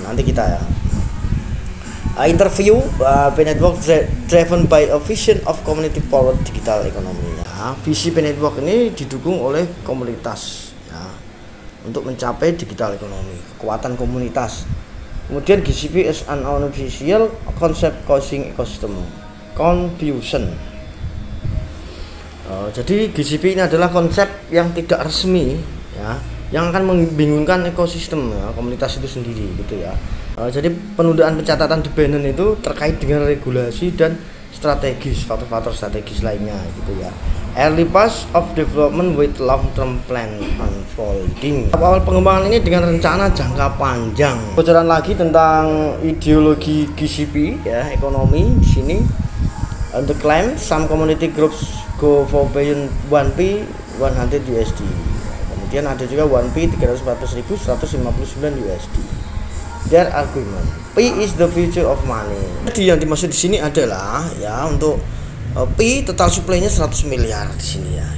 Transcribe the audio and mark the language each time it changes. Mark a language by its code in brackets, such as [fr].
[id] Nanti kita ya [en] interview Pi Network driven by a vision of community powered digital economy. [id] Nah, visi Pi Network ini didukung oleh komunitas ya, untuk mencapai digital economy, kekuatan komunitas. Kemudian [en] GCP is an unofficial concept causing ecosystem confusion. [id] Jadi GCP ini adalah konsep yang tidak resmi ya, yang akan membingungkan ekosistem ya, komunitas itu sendiri gitu ya. Jadi penundaan pencatatan di Binance itu terkait dengan regulasi dan strategis, faktor-faktor strategis lainnya gitu ya. [en] Early phase of development with long-term plan unfolding. [id] Awal pengembangan ini dengan rencana jangka panjang. Bocoran lagi tentang ideologi GCP ya, ekonomi di sini. [en] The claim some community groups go for beyond 1p 100 USD. [id] Kemudian ada juga 1p 340.159 USD. [en] Their argument, P is the future of money. [id] Jadi yang dimaksud di sini adalah ya untuk P total supply-nya 100 miliar di sini ya.